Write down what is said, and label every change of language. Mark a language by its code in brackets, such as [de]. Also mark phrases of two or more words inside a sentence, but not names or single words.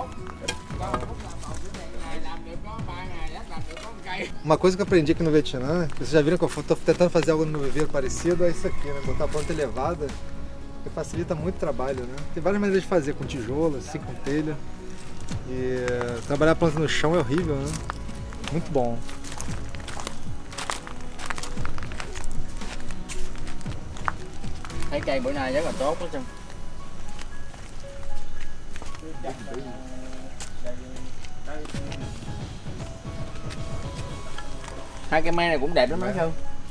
[pt] Uma coisa que eu aprendi aqui no Vietnã, vocês já viram que eu tô tentando fazer algo no viveiro parecido, é isso aqui, né? Botar a planta elevada, que facilita muito o trabalho, né? Tem várias maneiras de fazer, com tijolo, assim, com telha. E trabalhar a planta no chão é horrível, né? Muito bom. [vi] Thấy cây bữa nay rất là tốt đó Trân. Hai cây me này cũng đẹp lắm mấy Trân.